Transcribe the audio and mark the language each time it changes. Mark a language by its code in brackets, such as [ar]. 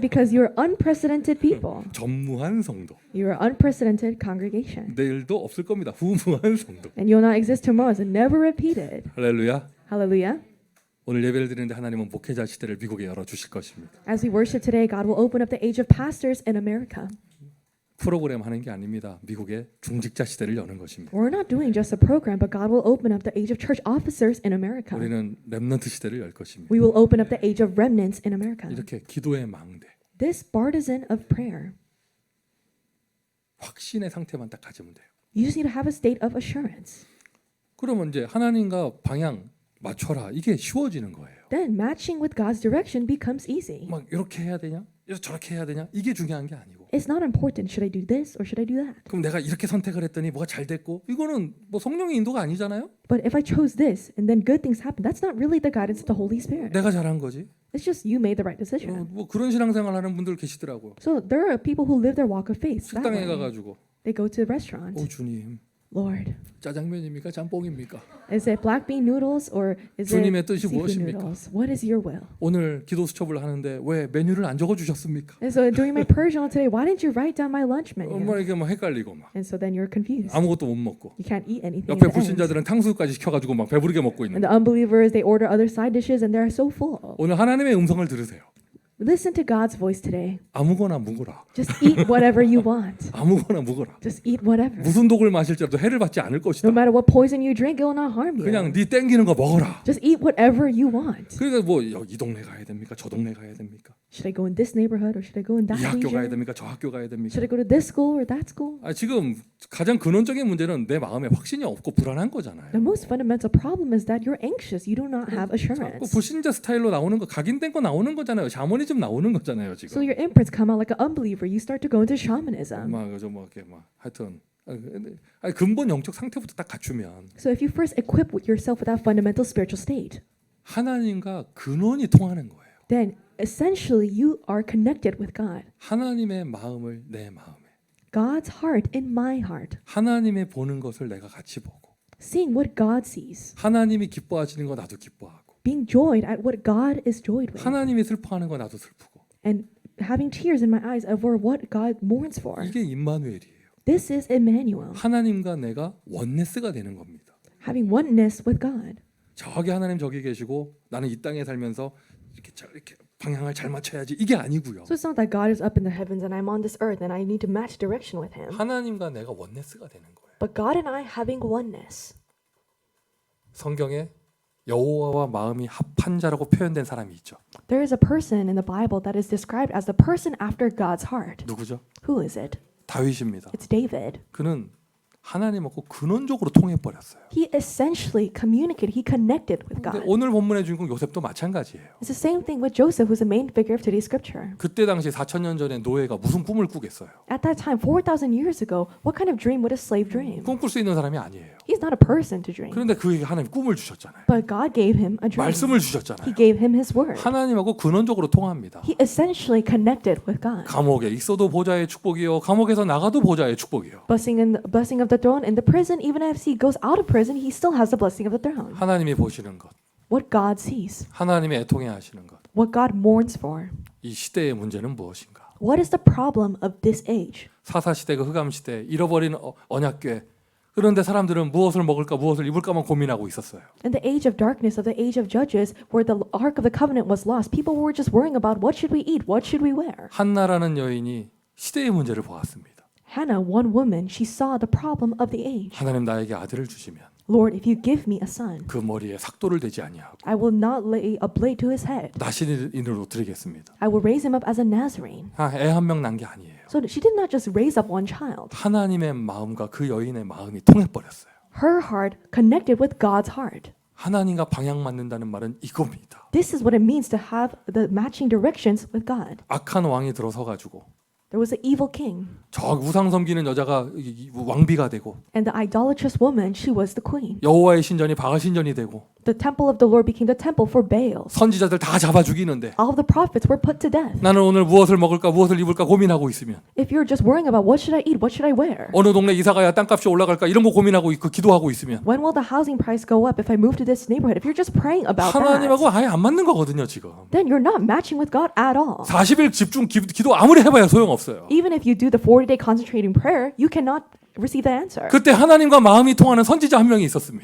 [en] Because you're unprecedented people. [ko] 전무한 성도. [en] You're an unprecedented congregation. [ko] 내일도 없을 겁니다. 후무한 성도. [en] And you'll not exist tomorrow. It's never repeated. [ko] 할렐루야. [en] Hallelujah. [ko] 오늘 예배를 드리는데 하나님은 목회자 시대를 미국에 열어 주실 것입니다. [en] As we worship today, God will open up the age of pastors in America. [ko] 프로그램 하는 게 아닙니다. 미국의 중직자 시대를 여는 것입니다. [en] We're not doing just a program, but God will open up the age of church officers in America. [ko] 우리는 렘넌트 시대를 열 것입니다. [en] We will open up the age of remnants in America. [ko] 이렇게 기도의 망대, [en] This partisan of prayer, [ko] 확신의 상태만 딱 가지면 돼요. [en] you just need to have a state of assurance. [ko] 그러면 이제 하나님과 방향 맞춰라. 이게 쉬워지는 거예요. [en] Then matching with God's direction becomes easy. [ko] 막 이렇게 해야 되냐? 저렇게 해야 되냐? 이게 중요한 게 아니고. [en] It's not important. Should I do this or should I do that? [ko] 그럼 내가 이렇게 선택을 했더니 뭐가 잘 됐고 이거는 뭐 성령의 인도가 아니잖아요. [en] But if I chose this and then good things happen, that's not really the guidance of the Holy Spirit. [ko] 내가 잘한 거지. [en] It's just you made the right decision. [ko] 뭐 그런 신앙생활 하는 분들 계시더라고요. [en] So there are people who live their walk of faith that [ko] 식당에 가가지고 [en] They go to a restaurant. [ko] 주님 [en] Lord, [ko] 짜장면입니까? 짬뽕입니까? [en] is it black bean noodles or is [ko] 주님의 [en] it [ko] 뜻이 [en] seafood [ko] 무엇입니까? [en] noodles? What is your will? [ko] 오늘 기도 수첩을 하는데 왜 메뉴를 안 적어 주셨습니까? [en] And so during my prayer journal today, why didn't you write down my lunch menu? [ko] 뭐 이게 막 헷갈리고 막 [en] And so then you're confused. [ko] 아무것도 못 먹고 [en] You can't eat anything. [ko] 옆에 [en] in the end. [ko] 불신자들은 탕수육까지 시켜가지고 막 배부르게 먹고 있는. [en] And the unbelievers, they order other side dishes and they're so full. [ko] 오늘 하나님의 음성을 들으세요. [en] Listen to God's voice today. [ko] 아무거나 묵어라. [en] Just eat whatever you want. [ko] 아무거나 묵어라. [en] Just eat whatever. [ko] 무슨 독을 마실지라도 해를 받지 않을 것이다. [en] No matter what poison you drink, it will not harm you. [ko] 그냥 네 땡기는 거 먹어라. [en] Just eat whatever you want. [ko] 그러니까 뭐 이 동네 가야 됩니까? 저 동네 가야 됩니까? [en] Should I go in this neighborhood or should I go in that [ko] 이 학교 가야 [en] region? [ko] 됩니까? 저 학교 가야 됩니까? [en] Should I go to this school or that school? [ko] 지금 가장 근원적인 문제는 내 마음에 확신이 없고 불안한 거잖아요. [en] The most fundamental problem is that you're anxious. You do not have [ko] 자꾸 [en] assurance. [ko] 불신자 스타일로 나오는 거 각인된 거 나오는 거잖아요. 샤머니즘 나오는 거잖아요 [en] So [ko] 지금. [en] your imprints come out like an unbeliever. You start to go into shamanism. [ko] 막 그저 뭐 이렇게 막 하여튼 근본 영적 상태부터 딱 갖추면 [en] So if you first equip yourself with that fundamental spiritual state, [ko] 하나님과 근원이 통하는 거예요. [en] then essentially you are connected with God. [ko] 하나님의 마음을 내 마음에, [en] God's heart in my heart. [ko] 하나님의 보는 것을 내가 같이 보고, [en] Seeing what God sees. [ko] 하나님이 기뻐하시는 거 나도 기뻐하고, [en] Being joyed at what God is joyed with. [ko] 하나님이 슬퍼하는 거 나도 슬프고. [en] And having tears in my eyes over what God mourns for. [ko] 이게 임마누엘이에요. [en] This is Emmanuel. [ko] 하나님과 내가 원네스가 되는 겁니다. [en] Having oneness with God. [ko] 저기 하나님 저기 계시고 나는 이 땅에 살면서 이렇게 방향을 잘 맞춰야지 이게 아니고요. [en] So it's not that God is up in the heavens and I'm on this earth and I need to match direction with Him. [ko] 하나님과 내가 원네스가 되는 거예요. [en] But God and I having oneness. [ko] 성경에 여호와와 마음이 합한 자라고 표현된 사람이 있죠. [en] There is a person in the Bible that is described as the person after God's heart. [ko] 누구죠? [en] Who is it? [ko] 다윗입니다. [en] It's David. [ko] 그는 하나님하고 근원적으로 통해 버렸어요. [en] He essentially communicated, he connected with [ko] 근데 [en] God. [ko] 오늘 본문의 주인공 요셉도 마찬가지예요. [en] It's the same thing with Joseph, who's the main figure of today's scripture. [ko] 그때 당시 4,000년 전에 노예가 무슨 꿈을 꾸겠어요? [en] At that time, 4,000 years ago, what kind of dream would a slave dream? [ko] 꿈꿀 수 있는 사람이 아니에요. [en] He's not a person to dream. [ko] 그런데 그에게 하나님 꿈을 주셨잖아요. [en] But God gave him a dream. [ko] 말씀을 [en] He [ko] 주셨잖아요. [en] gave him his word. [ko] 하나님하고 근원적으로 통합니다. [en] He essentially connected with God. [ko] 감옥에 있어도 보좌의 축복이요, 감옥에서 나가도 보좌의 축복이요. [en] Blessing of the throne in the prison, even if he goes out of prison, he still has the blessing of the throne. [ko] 하나님이 보시는 것, [en] What God sees, [ko] 하나님이 애통해 하시는 것, [en] what God mourns for. [ko] 이 시대의 문제는 무엇인가? [en] What is the problem of this age? [ko] 사사 시대가 흑암 시대, 잃어버린 언약궤. 그런데 사람들은 무엇을 먹을까, 무엇을 입을까만 고민하고 있었어요. [en] In the age of darkness, of the age of Judges, where the Ark of the Covenant was lost, people were just worrying about what should we eat, what should we wear. [ko] 한나라는 여인이 시대의 문제를 보았습니다. [en] Hannah, one woman, she saw the problem of the age. [ko] 하나님 나에게 아들을 주시면 [en] Lord, if you give me a son, [ko] 그 머리에 삭도를 대지 아니하고 [en] I will not lay a blade to his head. [ko] 나신인으로 드리겠습니다. [en] I will raise him up as a Nazarene. [ko] 애 한 명 난 게 아니에요. [en] So she did not just raise up one child. [ko] 하나님의 마음과 그 여인의 마음이 통해 버렸어요. [en] Her heart connected with God's heart. [ko] 하나님과 방향 맞는다는 말은 이겁니다. [en] This is what it means to have the matching directions with God. [ko] 악한 왕이 들어서 가지고 [en] There was an evil king, [ko] 저 우상 섬기는 여자가 왕비가 되고 [en] and the idolatrous woman, she was the queen. [ko] 여호와의 신전이 바알 신전이 되고 [en] The temple of the Lord became the temple for Baal. [ko] 선지자들 다 잡아 죽이는데 [en] All of the prophets were put to death. [ko] 나는 오늘 무엇을 먹을까 무엇을 입을까 고민하고 있으면 [en] If you're just worrying about what should I eat, what should I wear? [ko] 어느 동네 이사 가야 땅값이 올라갈까 이런 거 고민하고 기도하고 있으면 [en] When will the housing price go up if I move to this neighborhood? If you're just praying about [ko] 하나님하고 [en] that, [ko] 아예 안 맞는 거거든요 지금. [en] then you're not matching with God at all. [ko] 40일 집중 기도 아무리 해봐야 소용없어요. [en] Even if you do the 40-day concentrating prayer, you cannot receive the answer. [ko] 그때 하나님과 마음이 통하는 선지자 한 명이 있었습니다.